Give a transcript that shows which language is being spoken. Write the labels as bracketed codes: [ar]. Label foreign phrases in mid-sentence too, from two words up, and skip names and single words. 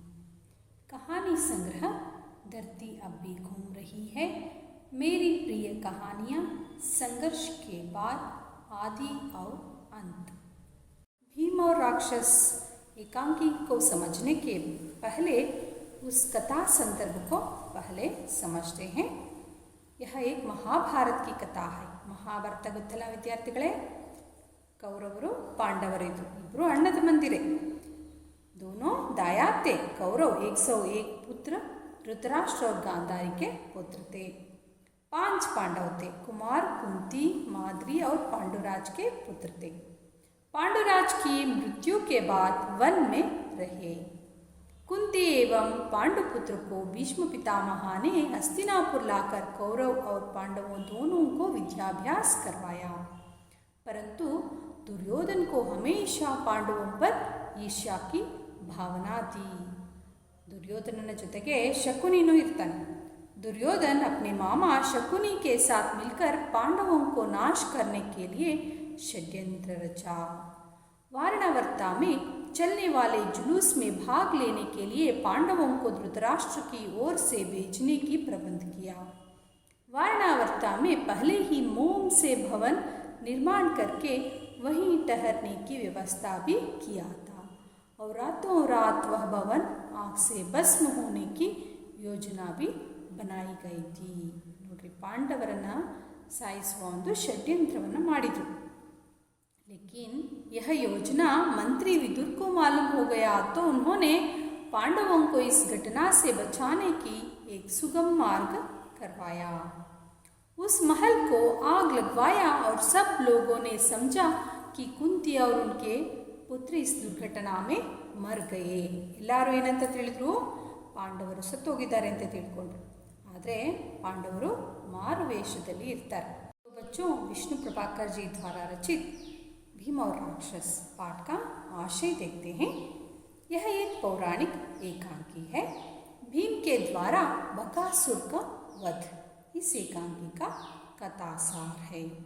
[hi] कहानी संग्रह धरती अब भी घूम रही है, मेरी प्रिय कहानियाँ, संघर्ष के बाद, आदि और अंत। भीम और राक्षस एकांकी को समझने के पहले उस कथा संदर्भ को पहले समझते हैं। यह एक महाभारत की कथा है। [kn] ಮಹಾಭಾರತ ಗೊತ್ತಲ್ಲ ವಿದ್ಯಾರ್ಥಿಗಳೇ? ಕೌರವರು ಪಾಂಡವರಿದ್ರು, ಇಬ್ಬರು ಅಣ್ಣ ತಮ್ಮಂದಿರೇ। [hi] दोनों दायाद थे। कौरव 101 पुत्र धृतराष्ट्र और गांधारी के पुत्र थे। 5 पांडव थे। कुमार, कुंती, माद्री और पांडुराज के पुत्र थे। पांडुराज की मृत्यु के बाद वन में रहे। कुंती एवं पांडुपुत्र को भीष्म पितामह ने हस्तिनापुर लाकर कौरव और पांडवों दोनों को विद्याभ्यास करवाया, परंतु दुर्योधन को हमेशा पांडवों पर ईर्ष्या की भावना थी। [kn] दुर्योधनನ ಜೊತೆಗೆ ಶಕುನಿನೂ ಇರ್ತಾನೆ। [hi] दुर्योधन अपने मामा शकुनी के साथ मिलकर पांडवों को नाश करने के लिए षड्यंत्र रचा। वारणावर्ता में चलने वाले जुलूस में भाग लेने के लिए पांडवों को धृतराष्ट्र की ओर से भेजने की प्रबंध किया। वारणावर्ता में पहले ही मोम से भवन निर्माण करके वहीं ठहरने की व्यवस्था भी किया था और रातों रात वह भवन आग से भस्म होने की योजना भी बनाई गई थी। [kn] ನೋಡ್ರಿ, ಪಾಂಡವರನ್ನ ಸಾಯಿಸುವ ಒಂದು ಷಡ್ಯಂತ್ರವನ್ನು ಮಾಡಿದರು। [hi] लेकिन यह योजना मंत्री विदुर को मालूम हो गया तो उन्होंने पांडवों को इस घटना से बचाने की एक सुगम मार्ग करवाया। उस महल को आग लगवाया और सब लोगों ने समझा कि कुंती और उनके पुत्र इस दुर्घटना में मर गए। [kn] ಎಲ್ಲರೂ ಏನಂತ ತಿಳಿದ್ರು? ಪಾಂಡವರು ಸತ್ತೋಗಿದ್ದಾರೆ ಅಂತ ತಿಳ್ಕೊಂಡ್ರು। ಆದರೆ ಪಾಂಡವರು ಮಾರುವೇಷದಲ್ಲಿ ಇರ್ತಾರೆ। [hi] बच्चों, विष्णु प्रभाकर जी द्वारा रचित भीम और राक्षस पाठ का आशय देखते हैं। यह एक पौराणिक एकांकी है। भीम के द्वारा बकासुर का वध इस एकांकी का कथासार है।